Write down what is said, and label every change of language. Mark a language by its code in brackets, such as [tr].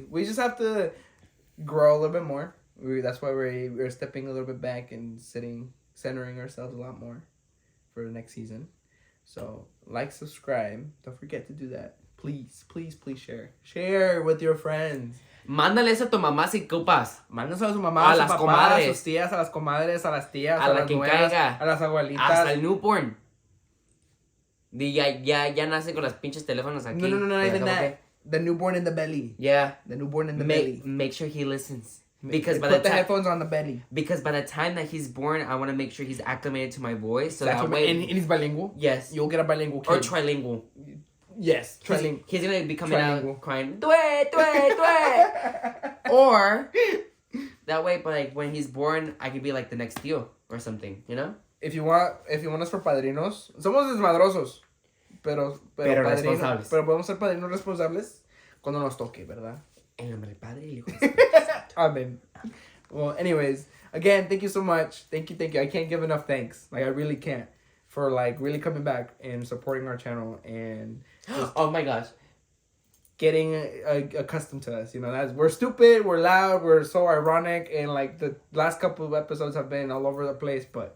[en] We just have to grow a little bit more. That's why we're stepping a little bit back and centering ourselves a lot more for the next season. So, subscribe. Don't forget to do that. Please share. Share with your friends. [es] Mándales a tu mamá si ocupas. Mándaselos a su mamá, a su papá, a sus tías, a las comadres, a las tías, a las nueras, a las abuelitas. Hasta el newborn. Ya nace con las pinches teléfonos aquí. [en] No, even that. The newborn in the belly. Yeah. The newborn in the belly. Make sure he listens. Because put the headphones on the belly. Because by the time that he's born, I want to make sure he's acclimated to my voice. So that way... And he's bilingual? Yes. You'll get a bilingual kid. Or trilingual. Yes. He's going to be coming out crying, due. Or, that way, but like, when he's born, I could be like the next tío or something, you know? If you want us for padrinos, [es] somos desmadrosos. Pero responsables. Pero podemos ser padrinos responsables cuando nos toque, ¿verdad? En nombre del Padre y Hijo. [en] Amen. Well, anyways, again, thank you so much. Thank you. I can't give enough thanks. Like, I really can't. For, like, really coming back and supporting our channel and... Oh, my gosh. Getting accustomed to us. You know, we're stupid, we're loud, we're so ironic, and, like, the last couple of episodes have been all over the place, but...